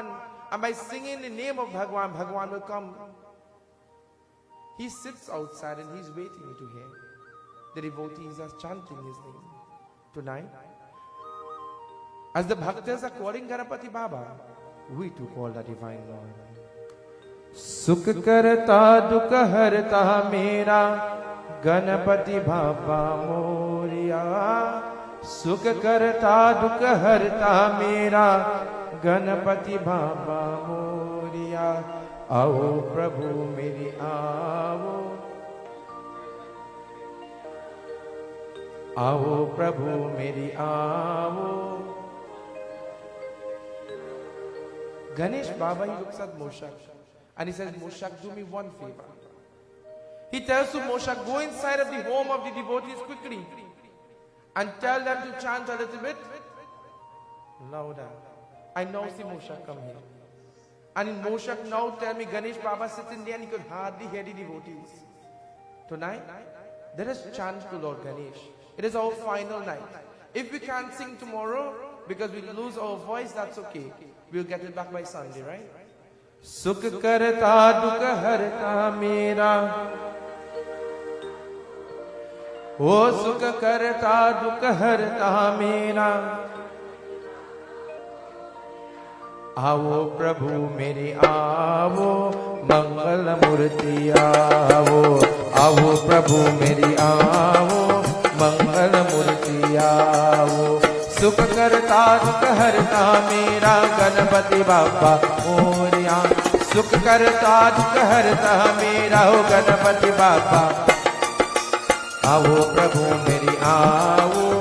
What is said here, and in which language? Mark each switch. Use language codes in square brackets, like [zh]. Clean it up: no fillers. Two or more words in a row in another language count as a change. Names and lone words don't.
[en] And by singing the name of Bhagwan, Bhagwan will come. He sits outside and he's waiting to hear. The devotees are chanting his name. Tonight, as the bhaktas are calling Ganapati Baba, we too call the Divine Lord. [hi] सुख कर्ता दुख हर्ता मेरा गणपति बाबा मोरया. सुख कर्ता दुख हर्ता मेरा गणपति बाबा मोरया. आओ प्रभु मेरी आओ. आओ प्रभु मेरी आओ. [en] Ganesh Baba, he looks at Moshak and he says, Moshak, do me one favor. He tells to Moshak, go inside of the home of the devotees quickly and tell them to chant a little bit louder. I now see Moshak come here. And in Moshak now tell me, Ganesh Baba sitting there and he could hardly hear the devotees. Tonight, let us chant to Lord Ganesh. It is our final night. If we can't sing tomorrow because we lose our voice, that's okay. We'll get it back by Sunday, right? [hi] सुख कर्ता दुख हर्ता मेरा. ओ सुख कर्ता दुख हर्ता मेरा. आवो प्रभु मेरे आवो. मंगल मूर्ति आवो। आवो प्रभु मेरे आवो. मंगल मूर्ति आवो. सुख कर्ता दुख हर्ता मेरा गणपति बाबा मोरया. सुख कर्ता दुख हर्ता मेरा गणपति बाबा. आवो प्रभु मेरी आवो.